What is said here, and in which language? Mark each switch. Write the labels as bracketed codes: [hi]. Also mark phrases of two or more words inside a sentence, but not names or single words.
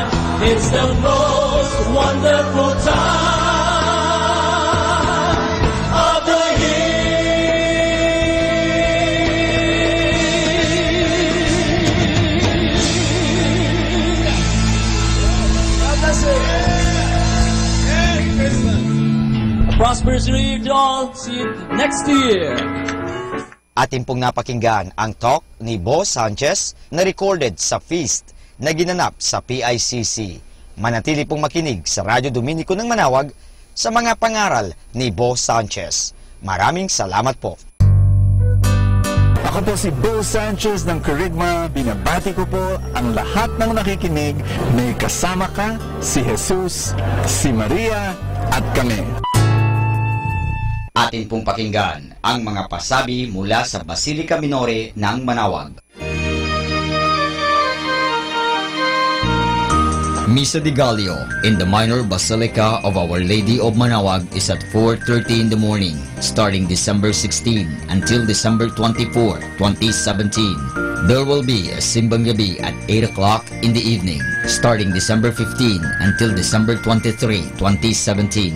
[en] It's the most wonderful time of the year. God bless you. Merry Christmas. Prosperous New Year to all. See you next year. [tl] Atin pong napakinggan ang talk ni Bo Sanchez na recorded sa feast na ginanap sa PICC. Manatili pong makinig sa Radyo Dominico ng Manawag sa mga pangaral ni Bo Sanchez. Maraming salamat po. Ako po si Bo Sanchez ng Kerygma. Binabati ko po ang lahat ng nakikinig. May kasama ka, si Jesus, si Maria, at kami. Atin pong pakinggan ang mga pasabi mula sa Basilica Minore ng Manawag. [en] Misa de Gallio in the Minor Basilica of Our Lady of Manawag is at 4:30 in the morning, starting December 16 until December 24, 2017. There will be a Simbang Gabi at 8 o'clock in the evening, starting December 15 until December 23, 2017.